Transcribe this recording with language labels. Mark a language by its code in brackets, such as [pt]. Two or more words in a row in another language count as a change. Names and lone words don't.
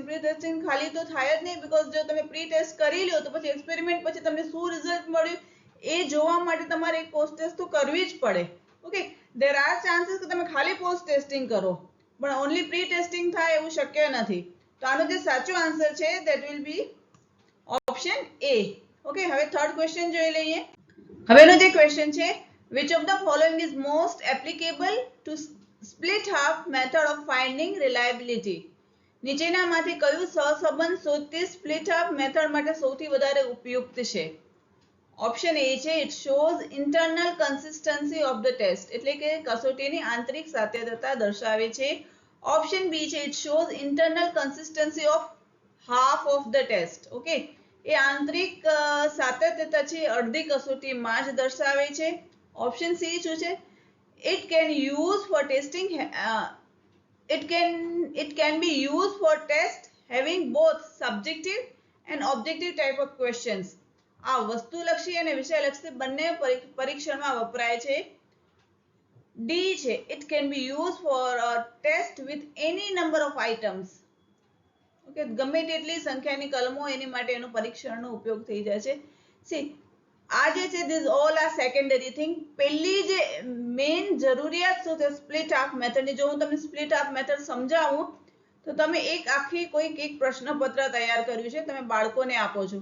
[en] pre testing [gu] ખાલી તો થાય જ નહીં, બીકોઝ જો તમે [en] pre test [gu] કરી લ્યો તો પછી એક્સપેરિમેન્ટ પછી તમને શું રિઝલ્ટ મળ્યું એ જોવા માટે તમારે એક [en] post test [gu] તો કરવી જ પડે. ઓકે, [en] there are chances [gu] કે તમે ખાલી [en] post testing [gu] કરો પણ [en] only pre testing [gu] થાય એવું શક્ય નથી. તો આનો જે સાચો આન્સર છે [en] that will be option A. [gu] ઓકે, હવે [en] third question [gu] જોઈ લઈએ. હવેનો જે ક્વેશ્ચન છે, [en] which of the following is most applicable to split half method of finding reliability? [gu] નીચેનામાંથી કયું સહસંબંધ શોધતી [en] split half method [gu] માટે સૌથી વધારે ઉપયુક્ત છે? [en] option A છે it shows internal consistency of the test, [gu] એટલે કે કસોટીની આંતરિક સાતત્યતા દર્શાવે છે. [en] option B છે it shows internal consistency of half of the test. [gu] ઓકે, એ આંતરિક સાતત્યતા છે અડધી કસોટીમાં જ દર્શાવે છે. [en] option C [gu] શું છે? [en] it can use for testing it can be used for test having both subjective and objective type of questions. [gu] આ વસ્તુલક્ષી અને વિષયલક્ષી બંને પરીક્ષણમાં વપરાય છે. [en] ડી છે it can be used for a test with any number of items. [gu] ઓકે, ગમે તેટલી સંખ્યાની કલમો એની માટે એનો પરીક્ષણનો ઉપયોગ થઈ જાય છે. [en] સી, [gu] આ જે છે [en] this all are secondary thing. [gu] પહેલી જે મેઇન જરૂરિયાત શું છે સ્પ્લિટ હાફ મેથડની, જો હું તમને [en] split half method [gu] સમજાવું તો તમે એક આખી કોઈક એક પ્રશ્નપત્ર તૈયાર કર્યું છે, તમે બાળકોને આપો છો.